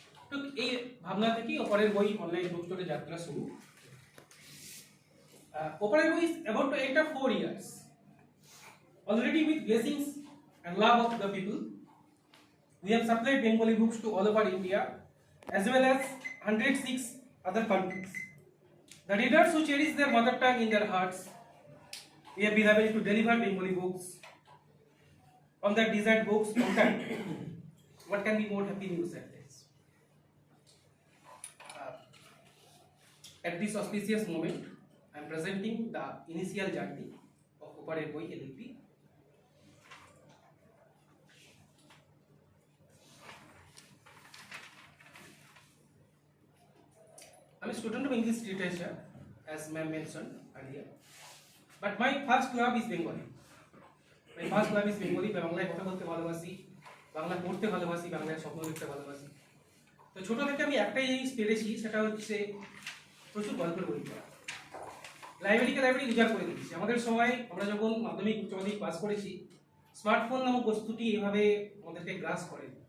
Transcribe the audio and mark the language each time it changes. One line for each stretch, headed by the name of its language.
Bangla: তো এই ভাবনা থেকেই অপরের বই অনলাইন বুক স্টোরে যাত্রা শুরু।
English: অপরের বই is about to enter 4 years. Already with blessings and love of the people, we have supplied Bengali books to all over India as well as 106 other countries. The readers who cherish their mother tongue in their hearts, we have been able to deliver Bengali books on their desired books on time. What can be more happy news than this? At this auspicious moment, I am presenting the initial journey of Operer Boi LLP. I am a student of English literature, as ma'am mentioned earlier. But my first love is Bengali. My first love is Bengali.
Bangla: বাংলায় কথা বলতে ভালোবাসি, বাংলা পড়তে ভালোবাসি, বাংলায় স্বপ্ন দেখতে ভালোবাসি। তো ছোট থেকে আমি একটাই জিনিস পেরেছি, সেটা হচ্ছে প্রচুর গল্পের বই পড়া। লাইব্রেরি উজাড় করে দিয়েছি। আমাদের সময় আমরা যখন মাধ্যমিক উচ্চ মাধ্যমিক পাস করেছি, স্মার্টফোন নামক বস্তুটি এভাবে আমাদেরকে গ্রাস করে।